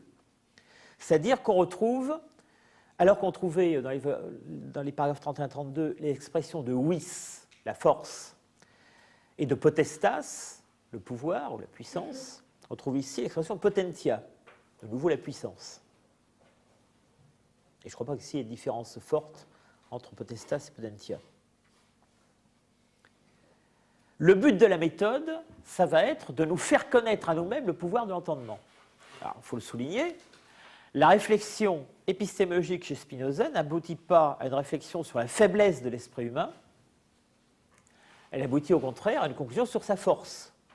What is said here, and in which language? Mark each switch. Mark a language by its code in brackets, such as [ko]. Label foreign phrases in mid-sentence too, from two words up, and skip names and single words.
[fr] C'est-à-dire qu'on retrouve, alors qu'on trouvait dans les paragraphes 31-32 l'expression de vis, la force, et de potestas, le pouvoir ou la puissance, on trouve ici l'expression potentia, de nouveau la puissance. Et je ne crois pas qu'ici il y ait une différence forte entre potestas et potentia. Le but de la méthode, ça va être de nous faire connaître à nous-mêmes le pouvoir de l'entendement. Alors, il faut le souligner, la réflexion épistémologique chez Spinoza n'aboutit pas à une réflexion sur la faiblesse de l'esprit humain, elle aboutit au contraire à une conclusion sur sa force.